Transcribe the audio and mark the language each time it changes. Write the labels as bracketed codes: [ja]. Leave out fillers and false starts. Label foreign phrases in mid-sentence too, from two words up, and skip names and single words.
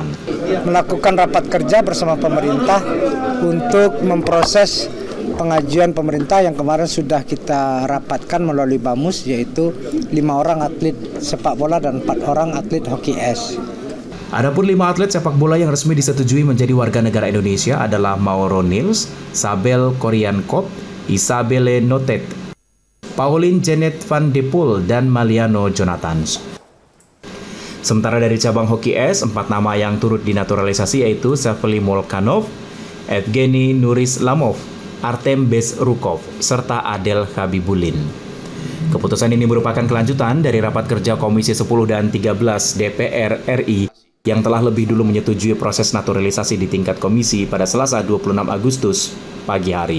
[id] Melakukan rapat kerja bersama pemerintah untuk memproses pengajuan pemerintah yang kemarin sudah kita rapatkan melalui BAMUS, yaitu 5 orang atlet sepak bola dan 4 orang atlet hoki es. Adapun 5 atlet sepak bola yang resmi disetujui menjadi warga negara Indonesia adalah Mauro Nils, Sabel Koriankop, Isabelle Notet, Pauline Janet van de Poel, dan Maliano Jonathans. Sementara dari cabang hoki es, 4 nama yang turut dinaturalisasi yaitu Savely Molchanov, Evgeny Nurislamov, Artem Bezrukov, serta Adel Habibulin. Keputusan ini merupakan kelanjutan dari rapat kerja Komisi 10 dan 13 DPR RI yang telah lebih dulu menyetujui proses naturalisasi di tingkat komisi pada Selasa 26 Agustus pagi hari.